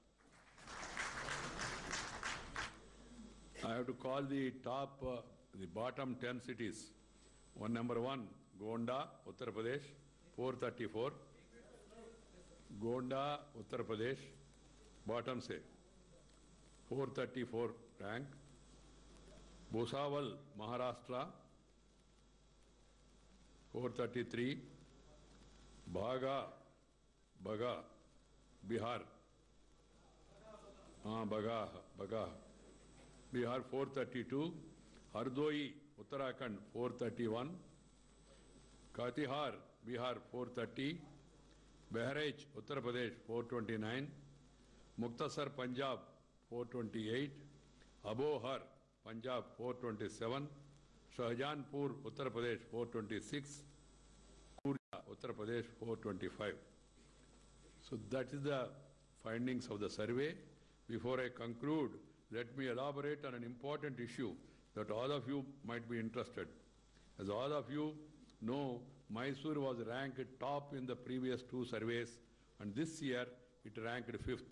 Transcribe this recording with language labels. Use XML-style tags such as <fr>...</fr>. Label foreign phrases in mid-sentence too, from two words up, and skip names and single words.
<en>I have to call the bottom 10 cities. Number 1, Gonda, Uttar Pradesh, 434. Gonda, Uttar Pradesh, bottom say, 434 rank. Bhusawal, Maharashtra, 433. Baga, Bihar. Baga, Bihar, 432. Hardoi, Uttarakhand, 431. Katihar, Bihar, 430. Bahraich, Uttar Pradesh, 429. Muktasar, Punjab, 428. Abohar, Punjab, 427. Shahjahanpur, Uttar Pradesh, 426. Kurja, Uttar Pradesh, 425. So that is the findings of the survey. Before I conclude, let me elaborate on an important issue that all of you might be interested. As all of you know, Mysore was ranked top in the previous 2 surveys, and this year it ranked 5th.</en>